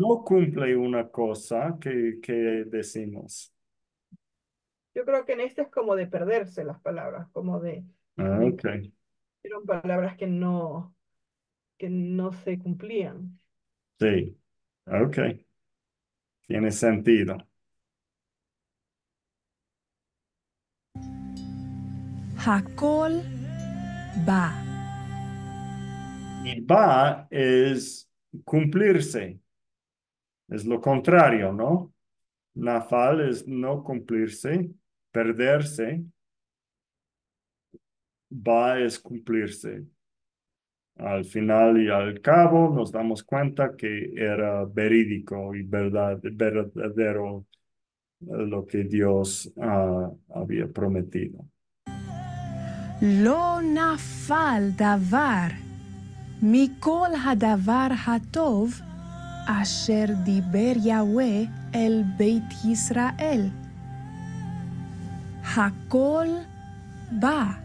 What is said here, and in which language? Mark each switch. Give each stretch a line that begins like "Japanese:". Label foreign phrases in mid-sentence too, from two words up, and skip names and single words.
Spanish: no cumple una cosa, ¿qué decimos? yo creo que en este es como de perderse las palabras, como de Ok, eran palabras que no se cumplían. sí, ok, tiene sentido.
Hebrew: הכל בא.
Spanish: Y va es cumplirse, es lo contrario, ¿no? Nafal es no cumplirse, perderse, va es cumplirse. Al final y al cabo nos damos cuenta que era verídico y verdadero lo que Dios había prometido.
Hebrew: לא נפל דבר מכל הדבר הטוב אשר דיבר יהוה אל בית ישראל. הכל בא.